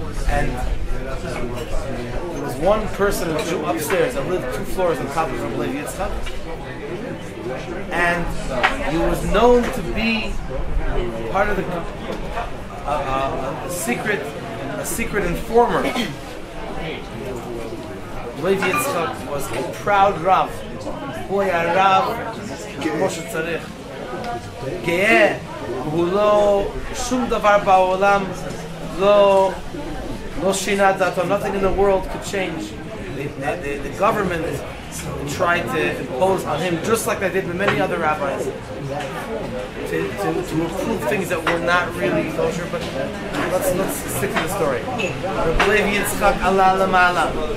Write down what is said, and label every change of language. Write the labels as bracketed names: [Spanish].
[English] And there was one person, a Jew upstairs, that lived 2 floors on top of Reb Levi Yitzchak, and he was known to be part of the a secret informer. Levi Yitzchak was a proud Rav. Boy, a Rav, Moshe Tzarech. [Hebrew] גאה, הוא לא, שום דבר בעולם לא שינה דעתו. [English] Nothing in the world could change. The government tried to impose on him, just like they did with many other rabbis, to approve things that were not really kosher. But let's stick to the story. Reb Levi Yitzchak [Hebrew] ala lamala.